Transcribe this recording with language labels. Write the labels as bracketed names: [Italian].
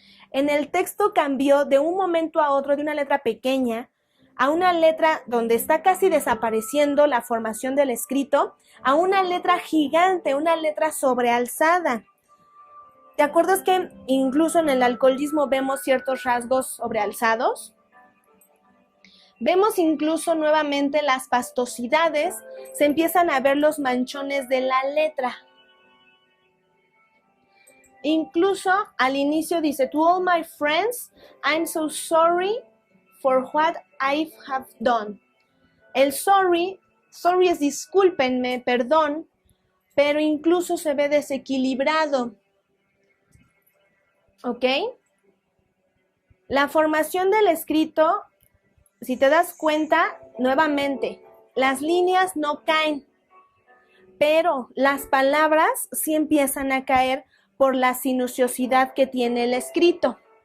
[Spanish] En el texto cambió de un momento a otro de una letra pequeña a una letra donde está casi desapareciendo la formación del escrito, a una letra gigante, una letra sobrealzada. ¿Te acuerdas que incluso en el alcoholismo vemos ciertos rasgos sobrealzados? Vemos incluso nuevamente las pastosidades, se empiezan a ver los manchones de la letra. Incluso al inicio dice, [English] to all my friends, I'm so sorry for what I have done. [Spanish] El sorry es discúlpenme, perdón, pero incluso se ve desequilibrado. ¿Ok? La formación del escrito, si te das cuenta, nuevamente, las líneas no caen, pero las palabras sí empiezan a caer por la sinuosidad que tiene el escrito.